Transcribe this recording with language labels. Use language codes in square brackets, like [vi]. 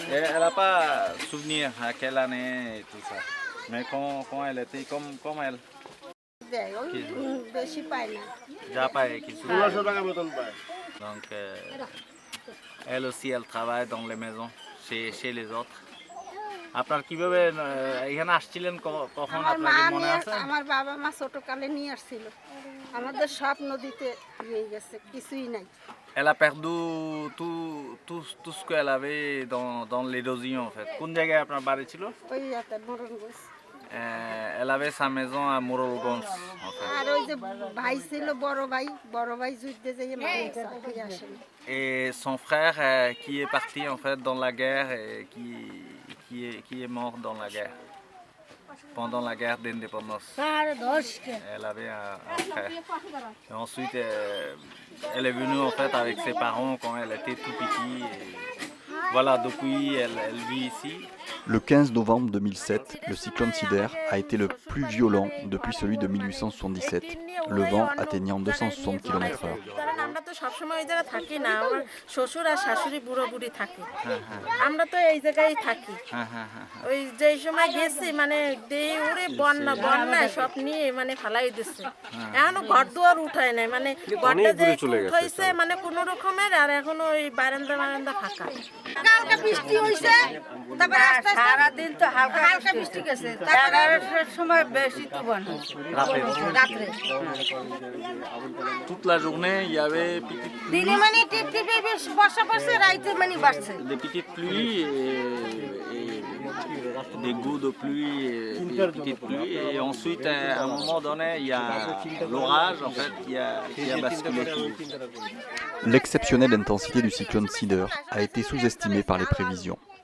[fr] Elle n'a pas souvenir à quelle année et tout ça. Mais quand elle était comme elle. [bn] দেয় ওই বেশি পায় না যা পায় কিছু [fr] donc elle aussi elle travaille dans les maisons chez les autres. [bn] আপনার কিভাবে এখানে আসছিলেন কখন আপনাদের মনে আছে? আমার বাবা মা ছোটকালে নিয়ে আসছিল আমাদের সব নদীতে নিয়ে গেছে কিছুই নাই [fr] Elle a perdu tout ce qu'elle avait dans l'érosion en fait. [bn] কোন জায়গায় আপনার বাড়ি ছিল? ওই ইয়াতে মরণগঞ্জ [fr] Elle avait sa maison à Morolgons en fait. [bn] আর ওই যে ভাই ছিল বড় ভাই যুদ্ধে যেয়ে মারা ফিরে আসেন [fr] Et son frère qui est parti en fait dans la guerre et qui qui est mort dans la guerre. Pendant la guerre d'indépendance. Elle avait un frère. Et ensuite, elle est venue en fait avec ses parents quand elle était tout petite. Voilà, depuis elle vit ici. Le 15 novembre 2007, le cyclone Cider a été le plus violent depuis celui de 1877, le vent atteignant 260 km/h. [bn] আমরা তো সবসময় এই জায়গায় থাকি না, আমার শ্বশুর আর শাশুড়ি বুড়ো বুড়ি থাকে, আমরা তো এই জায়গায় থাকি। ওই যে সময় গেছি মানে ওরে বন্যা বন্যায় সব নিয়ে মানে ফালাই দিচ্ছে, এখনো ঘর দুয়ার উঠায় নাই, মানে ঘরটা যে উঠাইছে মানে কোনো রকমের, আর এখনো ওই বারান্দা বারান্দা ফাঁকা। কালকে বৃষ্টি হইছে, তারপর সারাদিন তো হালকা হালকা বৃষ্টি গেছে, তারপর সময় বেশি তো বন্যা রাত্রে। [fr] Toute la journée, il y avait [bn] দিনে মানে টিপ টিপে বর্ষা পড়ছে, রাইতে মানে বাড়ছে। [fr] des petites pluies et des gouttes de pluie, et des petites pluies. Et ensuite, à un moment donné, il y a l'orage en fait qui a basculé tout. L'exceptionnelle intensité du cyclone Cider a été sous-estimée par les prévisions.